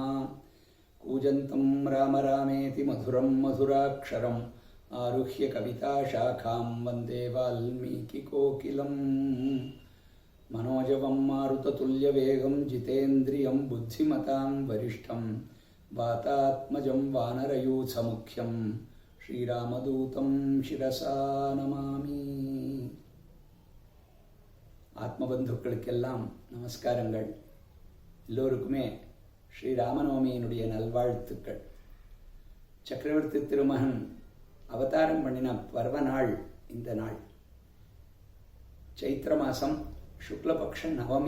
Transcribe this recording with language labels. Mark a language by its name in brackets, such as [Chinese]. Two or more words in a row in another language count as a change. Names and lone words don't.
[Sanskrit] कूजन्तं राम रामेति मधुरं मधुराक्षरम् आरुह्य कविताशाखां वन्दे वाल्मीकिकोकिलम् मनोजवं मारुततुल्यवेगं जितेन्द्रियं बुद्धिमतां वरिष्ठं वातात्मजं वानरयूथमुख्यं श्रीरामदूतं शिरसा नमामि। [Tamil] ஆத்மபந்துக்களுக்கெல்லாம் நமஸ்காரங்கள். எல்லோருக்குமே ஸ்ரீராமநவமியினுடைய நல்வாழ்த்துக்கள். சக்கரவர்த்தி திருமகன் அவதாரம் பண்ணின பர்வ நாள் இந்த நாள். சைத்திர மாதம் சுக்லபக்ஷ நவமி.